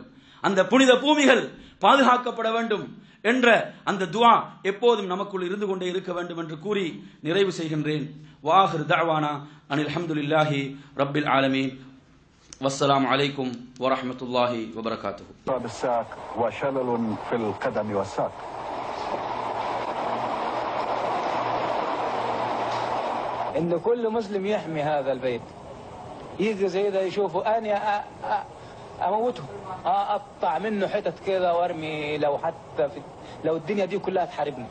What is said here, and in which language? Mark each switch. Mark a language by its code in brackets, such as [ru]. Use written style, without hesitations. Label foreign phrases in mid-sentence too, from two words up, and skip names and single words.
[ta] அந்த புனித பூமிகள் பாதுகாக்கப்பட வேண்டும் என்ற அந்த துஆ எப்போதும் நமக்குள் இருந்து கொண்டே இருக்க வேண்டும் என்று கூறி நிறைவு செய்கின்றேன். [ar] وآخر دعوانا أن الحمد لله رب العالمين. والسلام عليكم ورحمة الله وبركاته. بالساق وشلل في القدم والساق. إن كل مسلم يحمي هذا البيت. يجي زي ده يشوفوا أنا أموته، أقطع منه حتت كده وأرمي، لو حتى لو الدنيا دي كلها تحاربني،